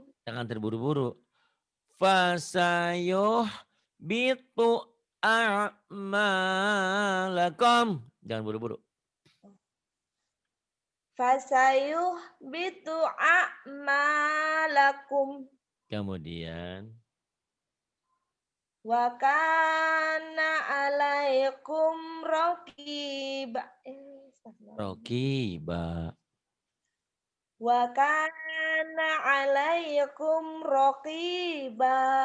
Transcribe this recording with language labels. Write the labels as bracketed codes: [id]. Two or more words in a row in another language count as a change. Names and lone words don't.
[id] Jangan terburu-buru. [ar] فسيحبط أعمالكم. [id] Jangan buru-buru. [ar] فسيحبط أعمالكم. [id] Kemudian. [ar] وكان عليكم رقيبا. Rokiba. وكان عليكم رقيبا.